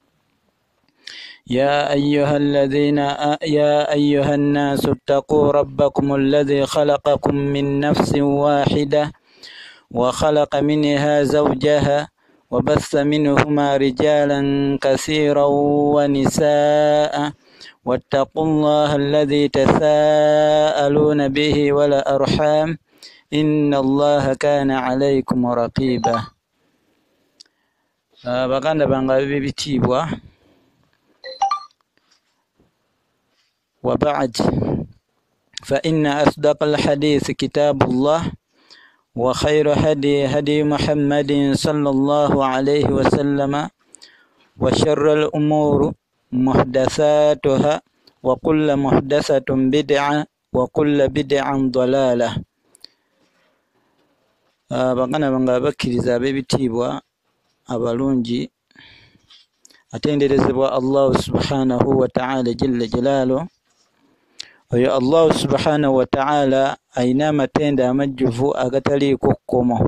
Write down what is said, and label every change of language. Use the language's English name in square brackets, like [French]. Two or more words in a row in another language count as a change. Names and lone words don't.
[Arabic] يا أيها الناس اتقوا ربكم الذي خلقكم من نفس واحدة وخلق منها زوجها وبث منهما رجالا كثيرا ونساء واتقوا الله الذي تساءلون به والأرحام إن الله كان عليكم رقيبا. [Ganda] Baganda bangabe bitibwa [Arabic] وبعد فإن أصدق الحديث كتاب الله وخير هدي محمد صلى الله عليه وسلم وشر الأمور محدثاتها وكل محدثة بدعة وكل بدعة ضلالة. [Ganda] Bagana banga bakkiriza ab'ebitiibwa abalungi atenderezebwa Allah [Arabic] سبحانه وتعالى جل جلاله. [Ganda] Oyo Allah [Arabic] سبحانه وتعالى [Ganda] ayina amatenda amajjuvu agataliiko kkomo.